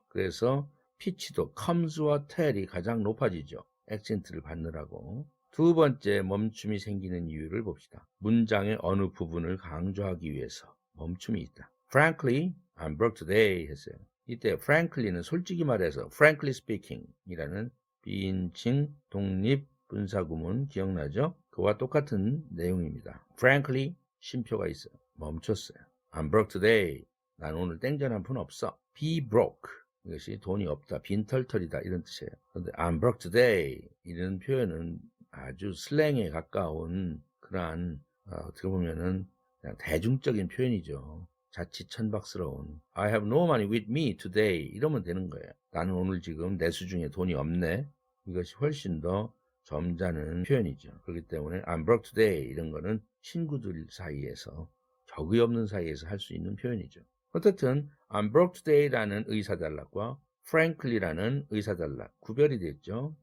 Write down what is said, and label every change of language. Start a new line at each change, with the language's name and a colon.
Korean: 그래서 피치도 comes와 tell이 가장 높아지죠. 액센트를 받느라고. 두 번째 멈춤이 생기는 이유를 봅시다. 문장의 어느 부분을 강조하기 위해서 멈춤이 있다.
English: Frankly, I'm broke today
Korean: 했어요. 이때 frankly는 솔직히 말해서
English: frankly speaking
Korean: 이라는 비인칭 독립 분사구문 기억나죠? 그와 똑같은 내용입니다. Frankly 쉼표가 있어요. 멈췄어요.
English: I'm broke today.
Korean: 난 오늘 땡전 한 푼 없어.
English: Be broke.
Korean: 이것이 돈이 없다, 빈털털이다 이런 뜻이에요. 그런데
English: I'm broke today
Korean: 이런 표현은 아주 슬랭에 가까운 그러한 어떻게 보면은 그냥 대중적인 표현이죠. 자칫천박스러운
English: I have no money with me today
Korean: 이러면 되는 거예요. 나는 오늘 지금 내 수중에 돈이 없네. 이것이 훨씬 더 점잖은 표현이죠. 그렇기 때문에
English: I'm broke today
Korean: 이런 거는 친구들 사이에서 적의 없는 사이에서 할 수 있는 표현이죠. 어쨌든
English: I'm broke today
Korean: 라는 의사단락과 frankly라는 의사단락 구별이 됐죠.